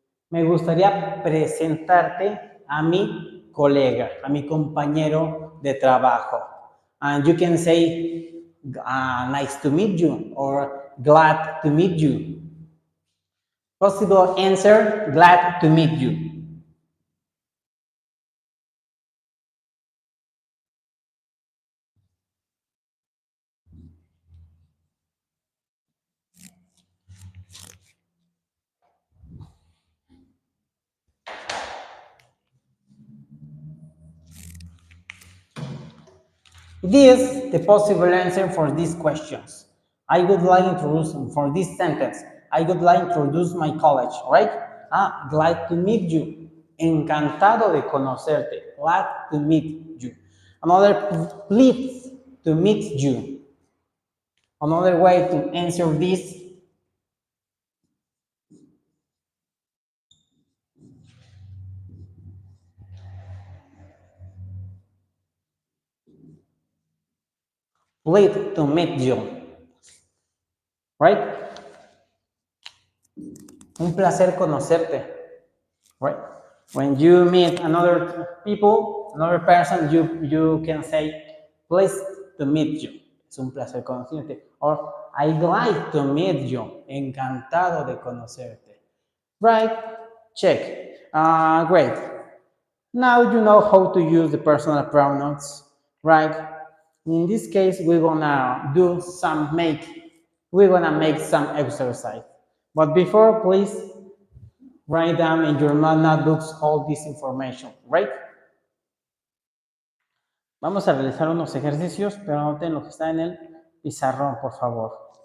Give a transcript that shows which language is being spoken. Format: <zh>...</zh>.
<es>Me gustaría presentarte a mi colega, a mi compañero de trabajo.</es> <en>And you can say, nice to meet you, or glad to meet you. Possible answer, glad to meet you. This the possible answer for these questions. I would like to introduce for this sentence. I would like to introduce my college, right? Glad to meet you.</en> <es>Encantado de conocerte.</es> <en>Glad to meet you. Another, pleased to meet you. Another way to answer this. Pleased to meet you. Right?</en> <es>Un placer conocerte. Right?</es> <en>When you meet another people, another person, you can say, pleased to meet you.</en> <es>Es un placer conocerte.</es> <en>Or, I'd like to meet you.</en> <es>Encantado de conocerte.</es> <en>Right? Check. Great. Now you know how to use the personal pronouns, right? In this case, we're gonna make some exercise. But before, please write down in your notebooks all this information, right?</en> <es>Vamos a realizar unos ejercicios, pero anoten lo que está en el pizarrón, por favor.</es>